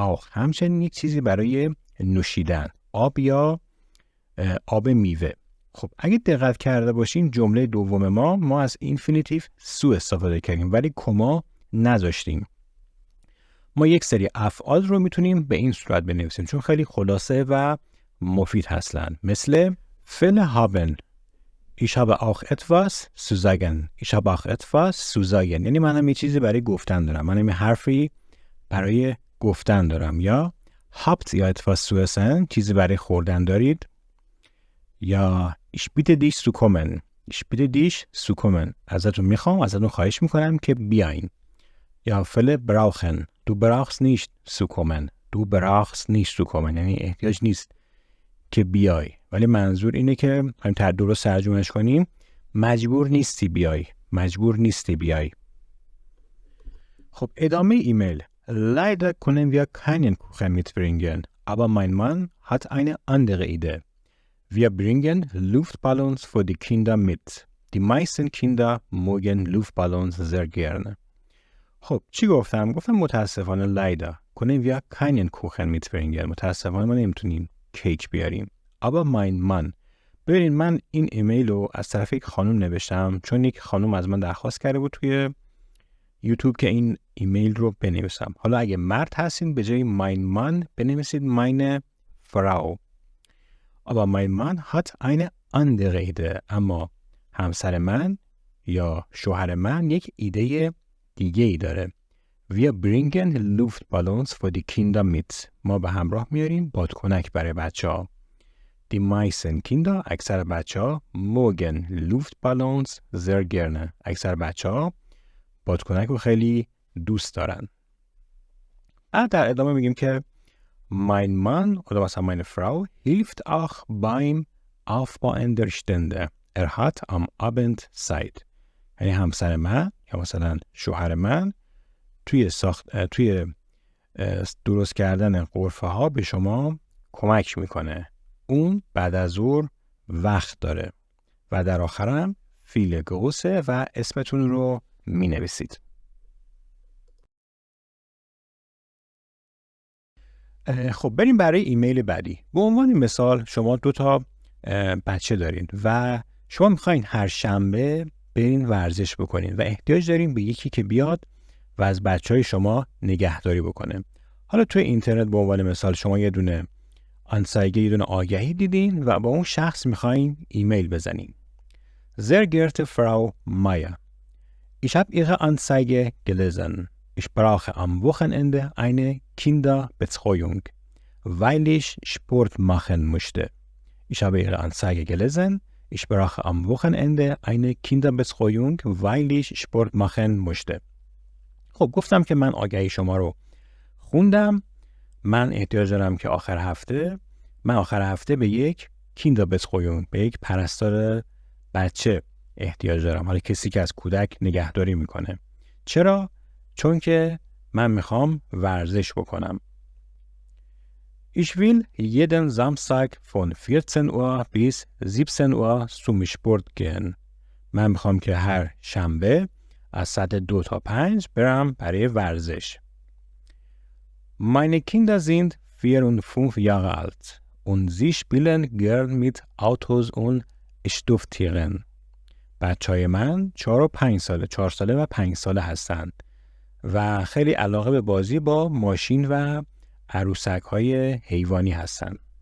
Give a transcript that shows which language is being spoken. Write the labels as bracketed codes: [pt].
[fa] همچنین یک چیزی برای نوشیدن، آب یا آب میوه. خب اگه دقت کرده باشین جمله دوم ما از اینفینیتیو سو استفاده کردیم ولی کما نذاشتیم. ما یک سری افعال رو میتونیم به این صورت بنویسیم چون خیلی خلاصه و مفید هستن. مثل فعل [de] haben، Ich habe auch etwas zu sagen. Ich habe auch etwas zu sagen. [fa] یعنی منم یه چیزی برای گفتن دارم. منم یه حرفی برای گفتن دارم. [de] یا habt ihr etwas zu essen؟ [fa] چیزی برای خوردن دارید؟ [de] یا ich bitte dich zu kommen. Ich bitte dich zu kommen. [fa] ازتون خواهش میکنم که بیاین. یا فعل brauchen. [de] Du brauchst nicht zu kommen. Du brauchst nicht zu kommen. [fa] یعنی احتیاج نیست که بیای. ولی منظور اینه که هم درست ترجمهش کنیم، مجبور نیستی بیای. خب ادامه ایمیل. [de] Leider können wir keinen Kuchen mitbringen, aber mein Mann hat eine andere Idee. Wir bringen Luftballons für die Kinder mit. Die meisten Kinder mögen Luftballons sehr gerne. [fa] خب چی گفتم متاسفانه [de] leider können wir keinen Kuchen mitbringen. [fa] متاسفانه ما نمیتونیم کیک بیاریم. [de] aber mein Mann. [fa] ببینید من این ایمیل رو از طرف یک خانم نوشتم چون یک خانم از من درخواست کرده بود توی یوتیوب که این ایمیل رو بنویسم. حالا اگه مرد هستین به جای mein Mann بنویسید meine Frau. [de] aber mein Mann hat eine andere Idee. [fa] اما همسر من یا شوهر من یک ایده دیگه ای داره. [de] Wir bringen Luftballons für die Kinder mit. [fa] ما به همراه میاریم بادکنک برای بچه‌ها. [de] Die meisten Kinder، [fa] اکثر بچه‌ها، [de] mögen Luftballons sehr gerne. [fa] اکثر بچه‌ها بادکنک رو خیلی دوست دارن. بعد در ادامه میگیم که [de] mein Mann oder was meine Frau hilft auch beim Aufbauen der Stände. hat am Abend Zeit. [fa] یعنی همسر من یا مثلا شوهر من توی درست کردن غرفه ها به شما کمک میکنه. اون بعد از ظهر وقت داره. و در آخرم فیل گوسه و اسمتون رو می نویسید. خب بریم برای ایمیل بعدی. به عنوان مثال شما 2 تا بچه دارین و شما میخواین هر شنبه برین ورزش بکنین و احتیاج دارین به یکی که بیاد و از بچهای شما نگهداری بکنه. حالا توی اینترنت به عنوان مثال شما یه دونه آگهی دیدین و با اون شخص میخواین ایمیل بزنین. [de] Sehr geehrte Frau Meier, ich habe Ihre Anzeige gelesen. Ich brauche am Wochenende eine Kinderbetreuung, weil ich Sport machen möchte. Ich habe Ihre Anzeige gelesen. Ich brauche am Wochenende eine Kinderbetreuung, weil ich Sport machen möchte. [fa] خب گفتم که من آگهی شما رو خوندم. من احتیاج دارم که آخر هفته به یک Kinderbetreuung، به یک پرستار بچه احتیاج دارم. حالا کسی که از کودک نگهداری میکنه. چرا؟ چون که من میخوام ورزش بکنم. [de] Ich will jeden Samstag von 14 Uhr bis 17 Uhr zum Sport gehen. [fa] من میخوام که هر شنبه از ساعت 2 تا 5 برم برای ورزش. [de] Meine Kinder sind 4 und 5 Jahre alt und sie spielen gern mit Autos und Stofftieren. [fa] بچهای من 4 ساله و 5 ساله هستند و خیلی علاقه به بازی با ماشین و عروسک‌های حیوانی هستند.